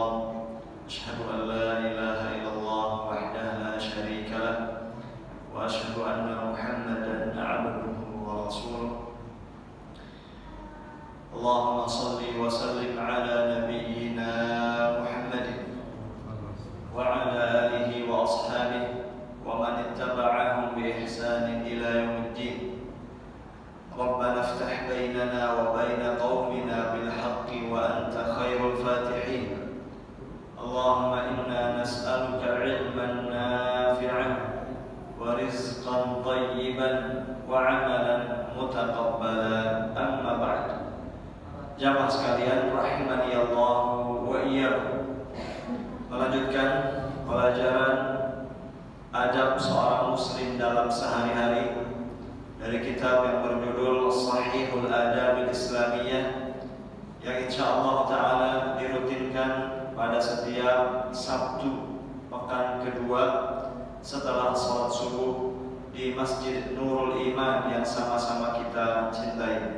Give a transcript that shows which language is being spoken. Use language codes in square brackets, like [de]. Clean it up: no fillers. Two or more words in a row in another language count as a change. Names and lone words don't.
[ar] أشهد أن لا إله إلا الله وحده لا شريك له وأشهد أن محمدا عبده ورسوله. اللهم صل وسلم على نبينا محمد وعلى آله وأصحابه ومن اتبعهم بإحسان إلى يوم الدين. ربنا افتح بيننا وبين قومنا بالحق وأنت خير الفاتحين. اللهم إنا نسألك علما نافعا ورزقا طيبا وعملا متقبلا. أما بعد. [id] Jamaah sekalian [ar] رحمني الله وإياكم. [id] Melanjutkan pelajaran adab seorang muslim dalam sehari-hari dari kitab yang berjudul Shahihul Adabil Islamiyah, yang [ar] إن شاء الله تعالى [id] dirutinkan pada setiap Sabtu pekan kedua setelah salat subuh di Masjid Nurul Iman yang sama-sama kita cintai.